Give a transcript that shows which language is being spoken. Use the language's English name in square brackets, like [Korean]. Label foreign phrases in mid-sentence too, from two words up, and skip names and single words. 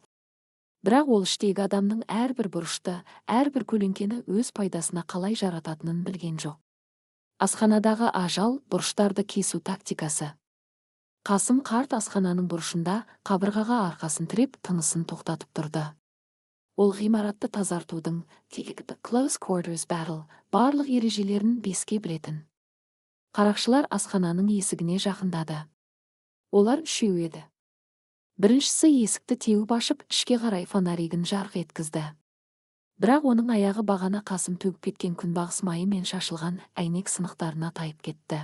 [Kazakh] Бірақ ол іштегі адамның әрбір бұрышты, әрбір көлеңкені өз пайдасына қалай жарататынын білген жоқ. Асханадағы ажал бұрыштарды кесу тактикасы. Қасым қарт асхананың бұрышында қабырғаға арқасын тіреп тынысын тоқтатып тұрды. Ол ғимаратты тазартудың [English] close quarters battle [Kazakh] барлық ережелерін беске білетін. Қарақшылар асхананың есігіне жақындады. Олар үшеу еді. Біріншісі есікті теуіп ашып, ішке қарай фонаригін жарқ еткізді. Бірақ оның аяғы бағана Қасым төгіп кеткен күнбағыс майы мен шашылған әйнек сынықтарына тайып кетті.